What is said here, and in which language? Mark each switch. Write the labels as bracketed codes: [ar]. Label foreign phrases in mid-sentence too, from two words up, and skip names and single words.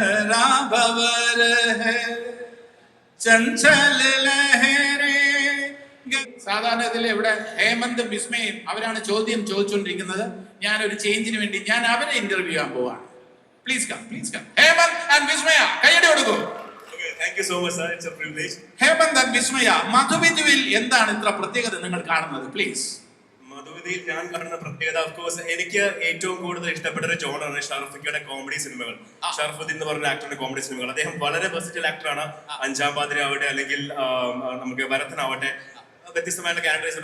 [hi] जरा भवर है चंचल लहरे. [ml] സാധാരണ ഇതിൽ ഇവിടെ ഹേമന്തും വിസ്മയും അവരാണ് ചോദ്യം ചോദിച്ചുകൊണ്ടിരിക്കുന്നത്. ഞാനൊരു ചേഞ്ചിന് വേണ്ടി ഞാൻ അവരെ ഇന്റർവ്യൂ ചെയ്യാൻ പോവാണ്. [en] please come, please come. Hemanth and Vismaya [ml] കൈയടി കൊടുക്കൂ. [en] Thank you so much, sir. It's a privilege. [ml] ഹേമന്ത് ആൻഡ് വിസ്മയ, മധുവിധുവിൽ എന്താണ് ഇത്ര പ്രത്യേകത നിങ്ങൾ കാണുന്നത്? പ്ലീസ്. മധുവിധുവിൽ ഞാൻ കാണുന്ന പ്രത്യേകത, [en] of course [ml] എനിക്ക് ഏറ്റവും കൂടുതൽ ഇഷ്ടപ്പെട്ട ഒരു ജോണറാണ് ഷറഫുദ്ദീന്റെ കോമഡി സിനിമകൾ. ഷറഫുദ്ദീൻ എന്ന് പറഞ്ഞ ആക്ടറിന്റെ കോമഡി സിനിമകൾ. അദ്ദേഹം വളരെ വെർസറ്റൈൽ ആക്ടറാണ്. അഞ്ചാം പാതിര ആവട്ടെ, അല്ലെങ്കിൽ നമുക്ക് ഭരതനാവട്ടെ, വ്യത്യസ്തമായിട്ടുള്ള ക്യാരക്ടേഴ്സ്.